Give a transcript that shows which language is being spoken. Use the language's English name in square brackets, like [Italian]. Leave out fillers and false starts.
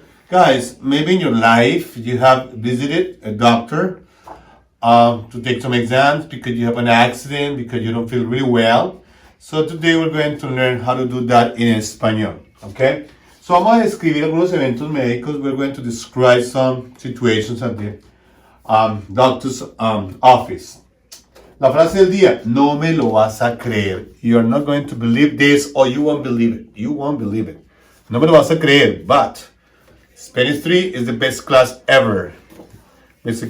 [English] Guys, maybe in your life you have visited a doctor to take some exams because you have an accident, because you don't feel really well. So today we're going to learn how to do that in español. Okay? [Spanish] So vamos a describir algunos eventos médicos. [English] We're going to describe some situations at the doctor's office. [Spanish] La frase del día, no me lo vas a creer. [English] You are not going to believe this or you won't believe it. You won't believe it. [Spanish] No me lo vas a creer, [English] but Spanish 3 is the best class ever. Mr.